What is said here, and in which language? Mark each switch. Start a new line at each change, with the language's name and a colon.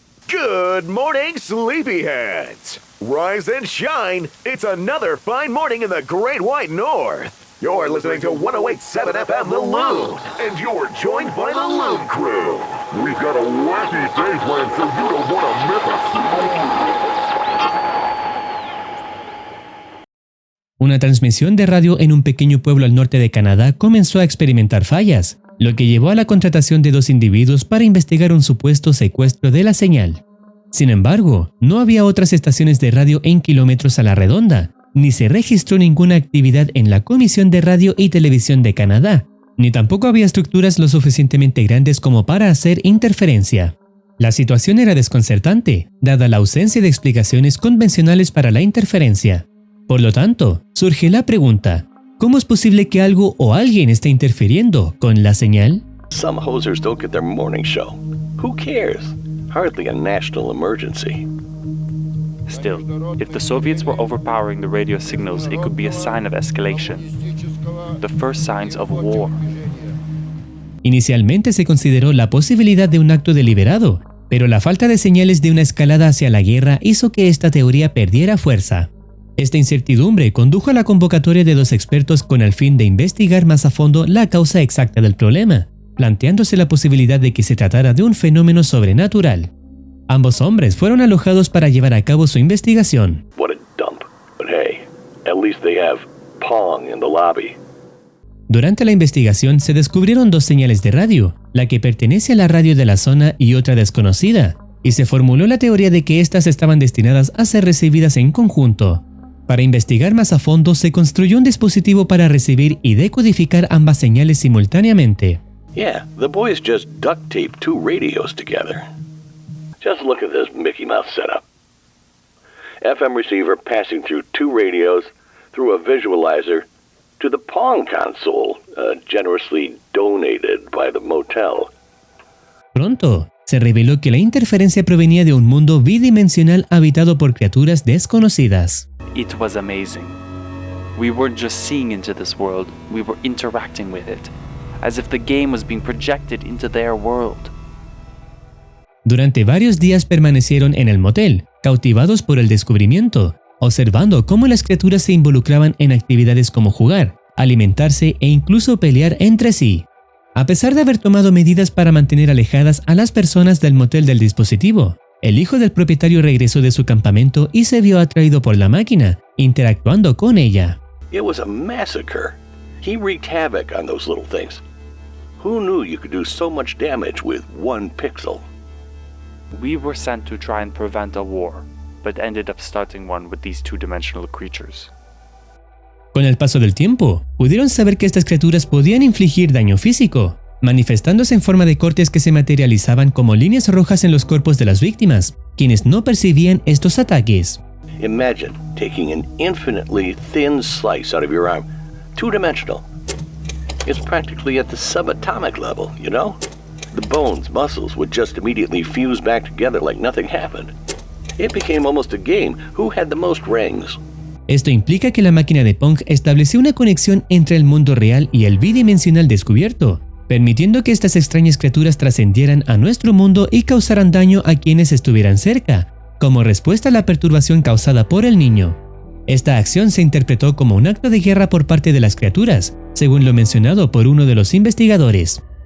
English: Good morning, sleepyheads! Rise and shine! It's another fine morning in the Great White North. You're listening to 108.7 FM The Loon, and you're joined by the Loon Crew. We've got a wacky day planned for you to want to miss us.
Spanish: Una transmisión de radio en un pequeño pueblo al norte de Canadá comenzó a experimentar fallas, lo que llevó a la contratación de dos individuos para investigar un supuesto secuestro de la señal. Sin embargo, no había otras estaciones de radio en kilómetros a la redonda, ni se registró ninguna actividad en la Comisión de Radio y Televisión de Canadá, ni tampoco había estructuras lo suficientemente grandes como para hacer interferencia. La situación era desconcertante, dada la ausencia de explicaciones convencionales para la interferencia. Por lo tanto, surge la pregunta: ¿cómo es posible que algo o alguien esté interfiriendo con la señal?
English: Some hosers don't get their morning show. Who cares? Hardly a national emergency. Still, if the Soviets were overpowering the radio signals, it could be a sign of escalation. The first signs of war.
Spanish: Inicialmente se consideró la posibilidad de un acto deliberado, pero la falta de señales de una escalada hacia la guerra hizo que esta teoría perdiera fuerza. Esta incertidumbre condujo a la convocatoria de dos expertos con el fin de investigar más a fondo la causa exacta del problema, planteándose la posibilidad de que se tratara de un fenómeno sobrenatural. Ambos hombres fueron alojados para llevar a cabo su investigación.
English: What a dump. But hey, at least they have Pong in the lobby.
Spanish: Durante la investigación se descubrieron dos señales de radio, la que pertenece a la radio de la zona y otra desconocida, y se formuló la teoría de que éstas estaban destinadas a ser recibidas en conjunto. Para investigar más a fondo se construyó un dispositivo para recibir y decodificar ambas señales simultáneamente.
English: Yeah, the boys just duct taped two radios together. Just look at this Mickey Mouse setup. FM receiver passing through two radios through a visualizer to the Pong console, generously donated by the motel.
Spanish: Pronto, se reveló que la interferencia provenía de un mundo bidimensional habitado por criaturas desconocidas.
English: It was amazing. We weren't just seeing into this world, we were interacting with it, as if the game was being projected into their world.
Spanish: Durante varios días permanecieron en el motel, cautivados por el descubrimiento, observando cómo las criaturas se involucraban en actividades como jugar, alimentarse e incluso pelear entre sí. A pesar de haber tomado medidas para mantener alejadas a las personas del motel del dispositivo, el hijo del propietario regresó de su campamento y se vio atraído por la máquina, interactuando con ella.
English: It was a massacre. He wreaked havoc on those little things. Who knew you could do so much damage with one pixel? We were sent to try and prevent a war, but ended up starting one with these two-dimensional creatures.
Spanish: Con el paso del tiempo, pudieron saber que estas criaturas podían infligir daño físico, manifestándose en forma de cortes que se materializaban como líneas rojas en los cuerpos de las víctimas, quienes no percibían estos ataques.
English: Imagine taking an infinitely thin slice out of your arm, two-dimensional. It's practically at the subatomic level, you know? The bones, muscles would just immediately fuse back together like nothing happened. It became almost a game, who had the most rings.
Spanish: Esto implica que la máquina de Pong estableció una conexión entre el mundo real y el bidimensional descubierto, permitiendo que estas extrañas criaturas trascendieran a nuestro mundo y causaran daño a quienes estuvieran cerca, como respuesta a la perturbación causada por el niño. Esta acción se interpretó como un acto de guerra por parte de las criaturas, según lo mencionado por uno de los investigadores.